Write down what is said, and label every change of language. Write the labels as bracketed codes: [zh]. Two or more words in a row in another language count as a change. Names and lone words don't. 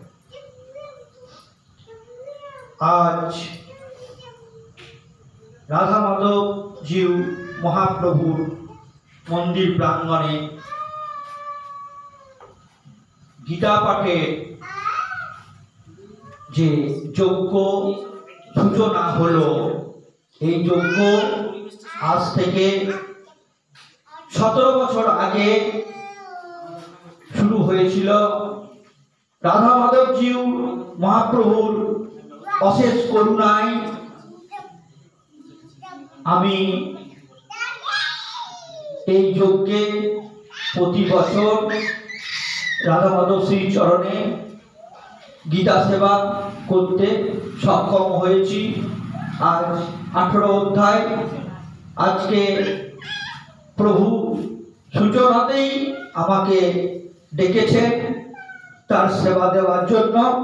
[bn] আজ রাধা মাধব জী মহাপ্রভুর মন্দির প্রাঙ্গণে গীতা পাঠে যে যজ্ঞ সূচনা হলো যজ্ঞ আজ থেকে 17 বছর আগে शुरू হয়েছিল। রাধা মাধব জী মহাপ্রভুর অশেষ করুণায় আমি এই যজ্ঞে প্রতি বছর রাধা মাধব শ্রী চরণে গীতা সেবা করতে সক্ষম হয়েছি। আজ 18 অধ্যায় আজকে প্রভু সূচনাতেই আমাকে ডেকেছেন তার সেবা দেওয়ার জন্য।